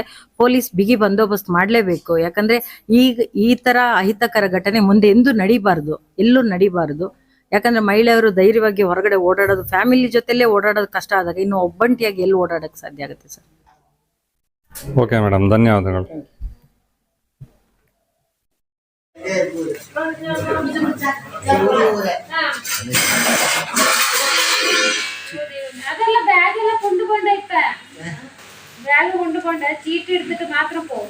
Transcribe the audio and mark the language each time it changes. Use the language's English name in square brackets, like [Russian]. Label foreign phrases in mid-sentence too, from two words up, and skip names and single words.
[Kannada] ಪೊಲೀಸ್ ಬಿಗಿ ಬಂದೋಬಸ್ತ್ ಮಾಡಲೇಬೇಕು. ಯಾಕಂದ್ರೆ ಈ ತರ ಅಹಿತಕರ ಘಟನೆ ಮುಂದೆ ಎಂದೂ ನಡಿಬಾರ್ದು, ಎಲ್ಲೂ ನಡಿಬಾರ್ದು. ಯಾಕಂದ್ರೆ ಮಹಿಳೆಯರು ಧೈರ್ಯವಾಗಿ ಹೊರಗಡೆ ಓಡಾಡೋದು, ಫ್ಯಾಮಿಲಿ ಜೊತೆಲೇ ಓಡಾಡೋದು ಕಷ್ಟ ಆದಾಗ ಇನ್ನು ಒಬ್ಬಂಟಿಯಾಗಿ ಎಲ್ಲಿ ಓಡಾಡಕ್ಕೆ ಸಾಧ್ಯ ಆಗುತ್ತೆ ಸರ್? [English] okay madam, [Kannada] ಧನ್ಯವಾದಗಳು. [Tamil] அதெல்லாம் பேக் எல்லாம் கொண்டு போண்டா இப்ப பேக் கொண்டு போண்டா சீட் எடுத்துட்டு மாத்திரம் போ.